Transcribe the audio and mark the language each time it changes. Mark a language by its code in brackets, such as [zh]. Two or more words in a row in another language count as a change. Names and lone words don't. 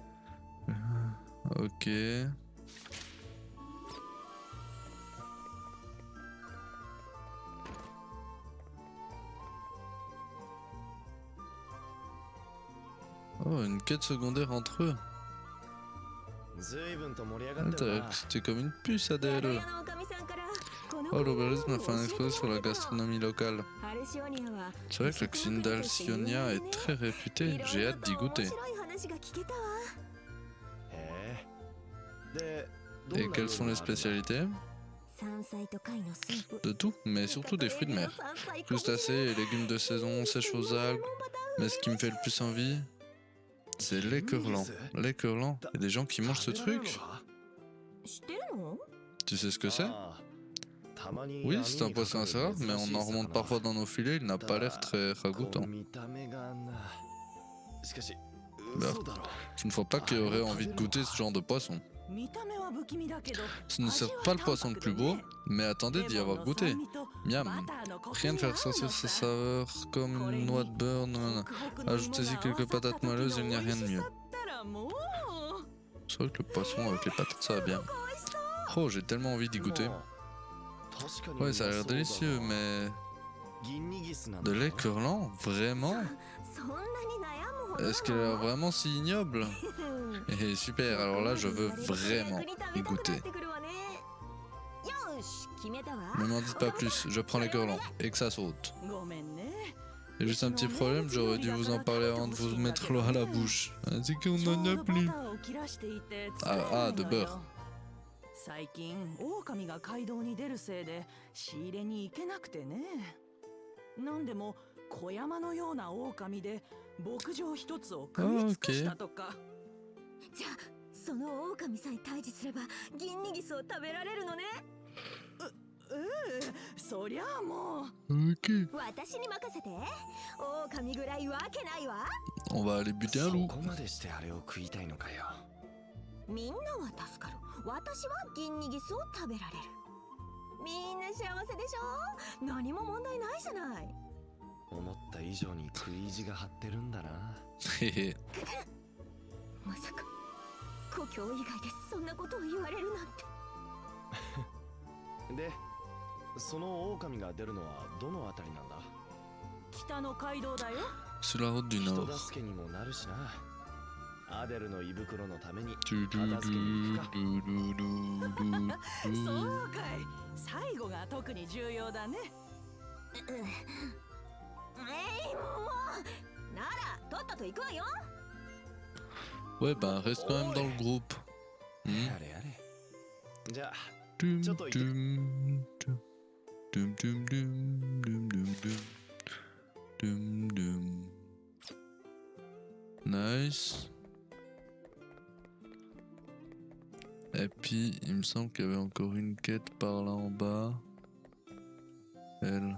[fr] Ok. Oh, une quête secondaire entre eux. [ja] 随分と盛り上がってるな。 [fr] C'était comme une puce, [ja] 宿 [fr] Adèle. [ja] 屋のおかみさんからこの [fr] Oh, [ja] 国の [fr] l'aubergisme a [ja] 料 [fr] fait [ja] 理 [fr] un [ja] を [fr] exposé [ja] 教 [fr] sur [ja] え [fr] la [ja] てもらう [fr] gastronomie locale. [ja] アルシオニアは [fr] C'est vrai que la cuisine d'Alcyonia est très réputée, j'ai hâte d'y goûter. [ja] 面白い話が聞けたわ。へえ。で、どん [fr] Et [ja] な [fr] quelles sont les [ja] 料理があるんだ？ [fr] spécialités? [ja] 山菜と貝のスープ。 [fr] De tout, mais surtout des fruits de mer. Crustacés et légumes de saison, sèches aux algues. Mais ce qui me fait le plus envie, c'est l'écurlant. L'écurlant, il y a des gens qui mangent ce [ja] 食べられるの [fr] truc. [ja] か？知ってるの？ [fr] Tu sais ce que c'est? [ja] ああ、たまに [fr] Oui, [ja] 網 [fr] c'est un [ja] にか [fr] poisson [ja] か [fr] assez [ja] る [fr] rare, mais [ja] 珍し [fr] on [ja] い [fr] en remonte [ja] 魚。 [fr] parfois dans nos filets, il n'a pas l'air très [ja] こう [fr] ragoûtant. [ja] 見た目がな。しかし、 [fr] Bah, [ja] 嘘だろ。 [fr] je ne vois pas qu'il aurait envie de goûter ce genre de poisson. [ja] 見た目は不気味だけど [fr] Ce ne serait pas le poisson le plus beau, mais attendez d'y avoir goûté. Miam. Rien de faire sortir sa saveur comme une noix de beurre. Non. Ajoutez-y quelques patates moelleuses, il n'y a rien de mieux. C'est vrai que le poisson avec les patates, ça va bien. Oh, j'ai tellement envie d'y goûter. [ja] もう確かに [fr] Ouais, ça a l'air [ja] うまそうだな [fr] délicieux, mais... [ja] ギンニギスなんだ [fr] De [ja] ろ [fr] lait curlant? Vraiment? [ja] そんなに悩むほど。 [fr] Est-ce qu'elle a l'air vraiment si ignoble? Eh, super, alors là, je veux vraiment y goûter. [ja] よし、決めたわ。 [fr] Ne m'en dites pas plus, je prends les curlants, et que ça saute. [ja] ごめんね。 [fr] Il y a juste un petit problème, j'aurais dû vous en parler avant de vous mettre l'eau à la bouche. C'est qu'on en a plus. あ、de beurre. [ja] 最近狼が街道に出るせいで仕入れに行けなくてね。なんでも小山のような狼で牧場一つを食い尽くしたとか。じゃあ、その狼さえ退治すればギンニギスを食べられるのね。そりゃあもう。 Ok. 私に任せて。狼ぐらいわけないわ。 [fr] On va aller buter un [ja] そ [fr] loup. [ja] こまでしてあれを食いたいのかよ。みんなは助かる。私はギンニギスを食べられる。みんな幸せでしょ？何も問題ないじゃない。思った以上に食い意地が張ってるんだな。 Hehe. まさか故郷以外でそんなことを言われるなんて。で、その狼が出るのはどのあたりなんだ？北の街道だよ。 [fr] Sur la route du [ja] 人 [fr] Nord. [ja] 助けにもなるしな。アデルの胃袋のために Du- du- 片付けに行くか。 du- du- du- du- そうかい。最後が特に重要だね。もうならとっとと行くわよ。 [fr] Ouais, bah reste quand même dans le groupe. Hmm. [ja] やれやれ。じゃあ、 Dum, [fr] Chotto, il- dum, dum, dum, dum, dum, dum, dum, dum, dum. Nice. Et puis, il me semble qu'il y avait encore une quête par là en bas. Elle.